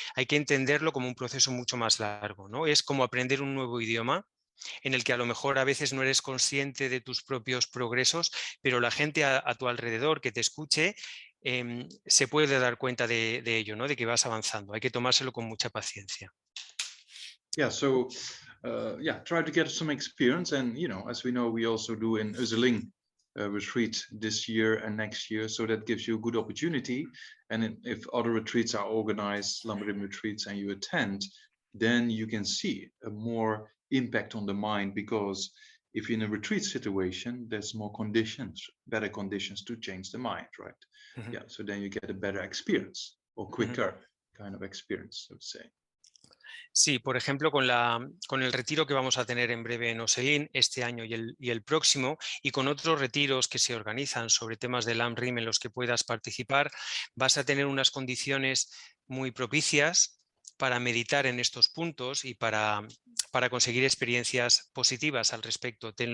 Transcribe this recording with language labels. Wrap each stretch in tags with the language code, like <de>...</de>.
<es>Hay que entenderlo como un proceso mucho más largo, ¿no? Es como aprender un nuevo idioma en el que a lo mejor a veces no eres consciente de tus propios progresos, pero la gente a tu alrededor que te escuche se puede dar cuenta de ello, ¿no? De que vas avanzando. Hay que tomárselo con mucha paciencia.</es> <en>Yeah, so try to get some experience, and as we know, we also do in Uzzeling retreat this year and next year, so that gives you a good opportunity. And if other retreats are organized, Lamrim retreats, and you attend, then you can see a more impact on the mind, because if you're in a retreat situation, there's more conditions, better conditions to change the mind, right? Yeah, so then you get a better experience, or quicker kind of experience, I would say.</en> <es>Sí, por ejemplo, con el retiro que vamos a tener en breve en Oselín este año y el próximo, y con otros retiros que se organizan sobre temas de LAMRIM en los que puedas participar, vas a tener unas condiciones muy propicias para meditar en estos puntos y para conseguir experiencias positivas al respecto.</es>